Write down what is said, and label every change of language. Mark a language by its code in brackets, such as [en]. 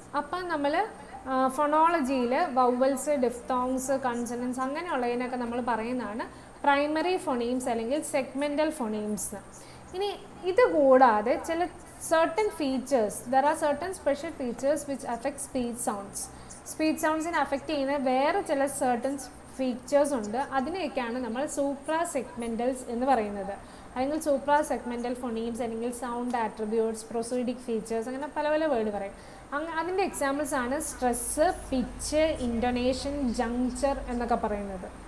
[ml] അപ്പം നമ്മൾ ഫൊണോളജിയിൽ vowels, diphthongs, consonants അങ്ങനെയുള്ളതിനൊക്കെ നമ്മൾ പറയുന്നതാണ് പ്രൈമറി ഫൊണീംസ് അല്ലെങ്കിൽ സെഗ്മെൻ്റൽ ഫൊണീംസ്. ഇനി ഇത് കൂടാതെ ചില [en] certain features, there are certain special features which affect speech sounds. [ml] Speech സൗണ്ട്സിനെ affect ചെയ്യുന്ന വേറെ ചില certain ഫീച്ചേഴ്സ് ഉണ്ട്, അതിനെയൊക്കെയാണ് നമ്മൾ സൂപ്രാ സെഗ്മെൻ്റൽസ് എന്ന് പറയുന്നത്. അല്ലെങ്കിൽ സൂപ്രാ സെഗ്മെൻ്റൽ ഫൊണീംസ്, അല്ലെങ്കിൽ സൗണ്ട് ആട്രിബ്യൂട്ട്സ്, പ്രൊസീഡിക് ഫീച്ചേഴ്സ്, അങ്ങനെ പല പല വേർഡ് പറയും. അതിൻ്റെ എക്സാമ്പിൾസ് ആണ് സ്ട്രെസ്സ്, പിച്ച്, ഇൻറ്റൊനേഷൻ, ജങ്ചർ എന്നൊക്കെ പറയുന്നത്.